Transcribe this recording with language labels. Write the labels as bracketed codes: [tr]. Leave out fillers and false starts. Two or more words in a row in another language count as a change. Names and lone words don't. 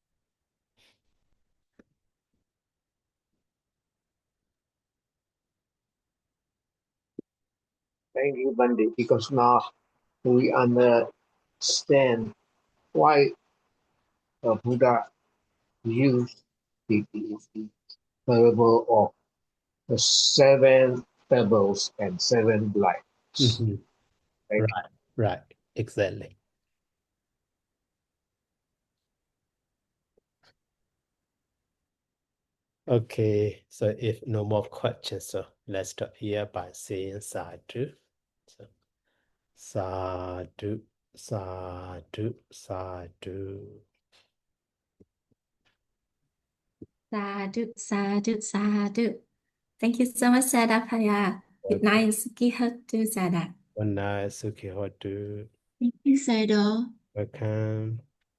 [en] Thank you, Bandi, because now we understand why the Buddha used the parable of the seven pebbles and seven blights. Mhm. Right? Right, exactly. Okay, so if no more questions, so let's stop here by saying sadhu. [pi] So, sadhu, sadhu, sadhu. Sadhu, sadhu, sadhu. [en] Thank you so much, Sadapaya. Good night, [pi] Suki Hotu Sada. [en] Good night, [pi] Sukhi Hotu. [en] Thank you, Sado. Welcome.